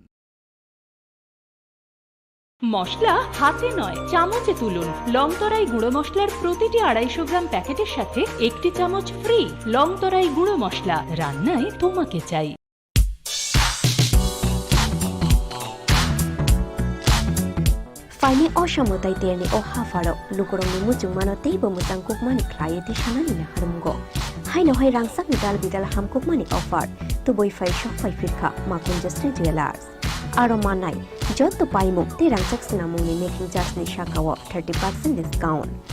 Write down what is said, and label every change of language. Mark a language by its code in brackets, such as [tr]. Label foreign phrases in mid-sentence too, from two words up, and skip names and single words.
[bn] মশলা হাতে নয় চামচে তুলুন। লংতরাই গুঁড়ো মশলার প্রতিটি 250 গ্রাম প্যাকেটের সাথে 1টি চামচ ফ্রি। লংতরাই গুঁড়ো মশলা, রান্নায় তোমাকে চাই। [trp] Faini Oshamutai Tierney o Hafaro, Lukurong Muchung Mano Table Mutangkuk Mani Client Shanani Harumgo. haino hai rangsak ni dal bidal hamkok mani offer to boi fai shop fai firkha Makunjasri Jewelers aro manai jotto paimuk te rangsak sinamung ni [en] making charge [trp] ni shakawo 30% discount